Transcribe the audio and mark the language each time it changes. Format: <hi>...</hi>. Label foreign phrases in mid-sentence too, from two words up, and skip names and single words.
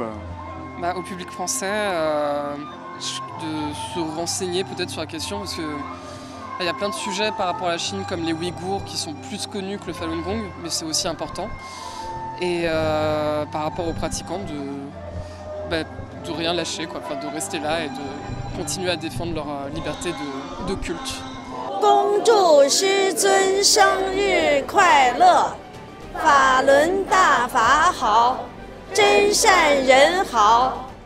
<fr>Au public français, de se renseigner peut-être sur la question, parce que il y a plein de sujets par rapport à la Chine, comme les Ouïghours, qui sont plus connus que le Falun Gong, mais c'est aussi important. Et par rapport aux pratiquants, de rien lâcher, de rester là et de continuer à défendre leur liberté de culte.</fr> <zh>恭祝师尊生日快乐，法轮大法好，真善人好。</zh>